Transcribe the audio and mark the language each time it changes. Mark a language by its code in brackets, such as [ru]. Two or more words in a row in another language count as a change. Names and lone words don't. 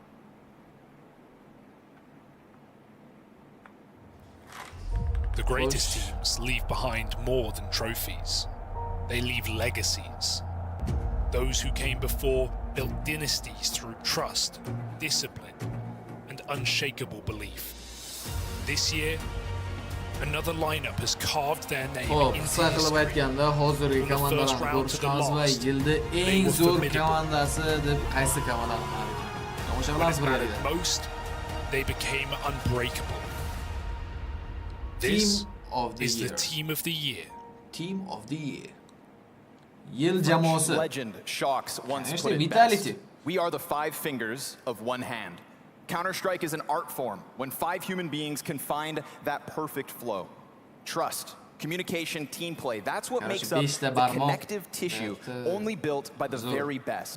[en] The greatest teams leave behind more than trophies. They leave legacies. Those who came before built dynasties through trust, discipline, and unshakable belief. This year, another lineup has carved their name into history. [uz] Qilib aytganda, hozirgi komandalarni ko'rishimiz va yilda eng zo'r komandasi deb qaysi komandani tanlaydi? O'sha bilan birgalikda. [en] Most they became unbreakable. This is the team of the year. Team of the year. [uz] Yil jamoasi. [en] Legend Shocks once put it best. We are the 5 fingers of one hand. Counter-Strike is an art form when 5 human beings can find that perfect flow. Trust, communication, team play. That's what makes up the connective tissue only built by the very best.